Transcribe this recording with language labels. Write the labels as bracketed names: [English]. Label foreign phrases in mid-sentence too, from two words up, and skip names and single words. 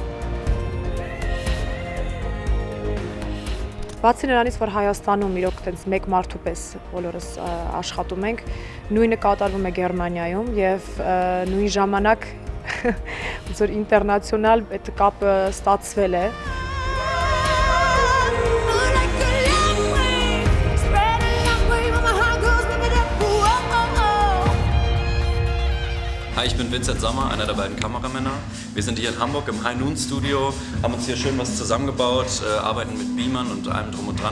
[Armenian] Բացի նրանից, որ Հայաստանում իրոք տենց մեկ մարդու պես բոլորս աշխատում ենք, նույնը կատարվում է Գերմանիայում եւ նույն ժամանակ ոնց որ ինտերնացիոնալ այդ կապը ստացվել է։ [German] Hi, ich bin Vincent Sommer, einer der beiden Kameramänner. Wir sind hier in Hamburg im High Noon Studio, haben uns hier schön was zusammengebaut, arbeiten mit Beamern und allem drum und dran.